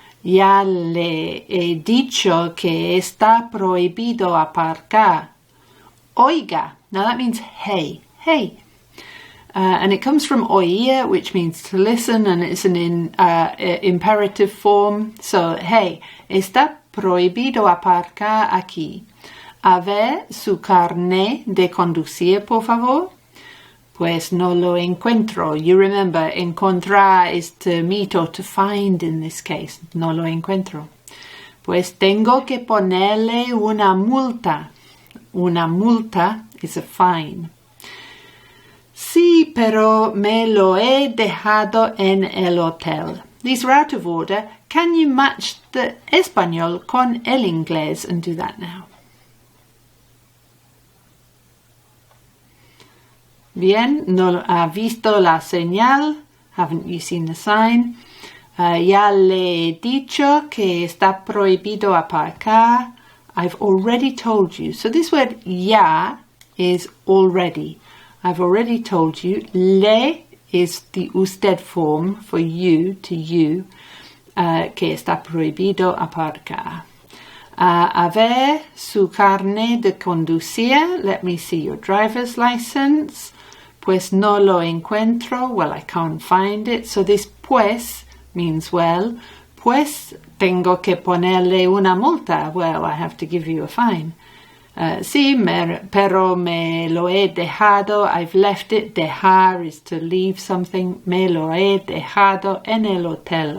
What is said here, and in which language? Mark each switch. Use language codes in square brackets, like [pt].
[es] Ya le he dicho que está prohibido aparcar. [en] Oiga. Now that means hey. Hey. And it comes from oír, which means to listen, and it's an imperative form. [es] So, hey, está prohibido aparcar aquí. A ver su carné de conducir, por favor. Pues no lo encuentro. [en] You remember, encontrar is to meet or to find in this case. [es] No lo encuentro. Pues tengo que ponerle una multa. Una multa [en] is a fine. [es] Sí, pero me lo he dejado en el hotel. [en] These are out of order. Can you match the [es] español con el inglés [en] and do that now? [es] Bien, no ha visto la señal. [en] Haven't you seen the sign? [es] Ya le he dicho que está prohibido aparcar. [en] I've already told you. So this word ya is already. I've already told you. Le is the usted form for you, to you, [es] que está prohibido aparcar. A ver su carnet de conducir. [en] Let me see your driver's license. [es] Pues no lo encuentro. [en] Well, I can't find it. So this pues means well. [es] Pues tengo que ponerle una multa. [en] Well, I have to give you a fine. [es] Sí, pero me lo he dejado. [en] I've left it. Dejar is to leave something. [es] Me lo he dejado en el hotel.